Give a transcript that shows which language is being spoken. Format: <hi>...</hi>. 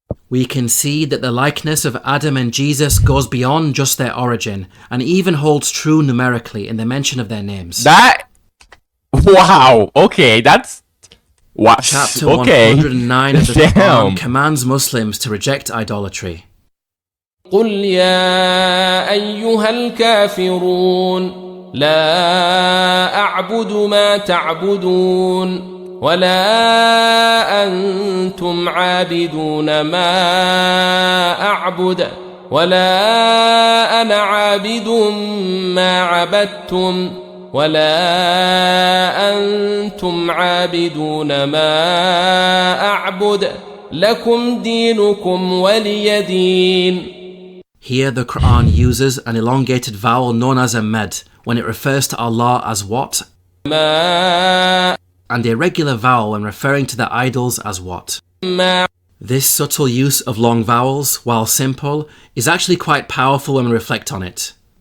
<en>We can see that the likeness of Adam and Jesus goes beyond just their origin, and even holds true numerically in the mention of their names. Wow, okay, that's... Wow. Chapter Okay. 109 of the Qur'an commands Muslims to reject idolatry.</en> <ar>قل يا أيها الكافرون لا أعبد ما تعبدون ولا أنتم عابدون ما أعبد ولا أنا عابد ما عبدتم ولا أنتم عابدون ما أعبد لكم دينكم ولي دين.</ar> <en>Here the Qur'an uses an elongated vowel known as a med when it refers to Allah as what,</en> <ar>ما</ar> <en>and a regular vowel when referring to the idols as what.</en> <ar>ما</ar> <en>This subtle use of long vowels, while simple, is actually quite powerful when we reflect on it.</en>